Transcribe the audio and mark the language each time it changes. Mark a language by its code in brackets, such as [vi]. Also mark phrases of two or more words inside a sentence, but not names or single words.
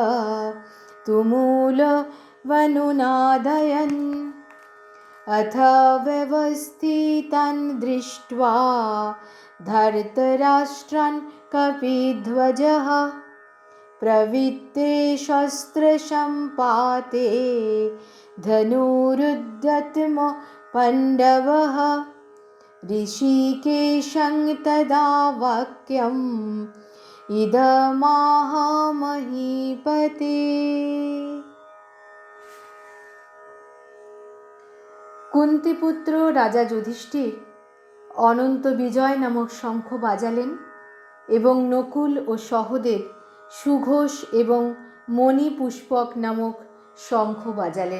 [sa] तुमुलवनुनादयन् अथ व्यवस्थितान् दृष्ट्वा धर्तराष्ट्रान् कपिध्वजः प्रवृत्ते शस्त्रसम्पाते धनुरुद्यतम पाण्डवः ऋषिकेशं तदा वाक्यम् इदमाह महीपते। [bn] কুন্তীপুত্র রাজা যুধিষ্ঠির অনন্ত বিজয় নামক শঙ্খ বাজালেন এবং নকুল ও সহদেব সুঘোষ এবং মণিপুষ্পক নামক শঙ্খ বাজালেন।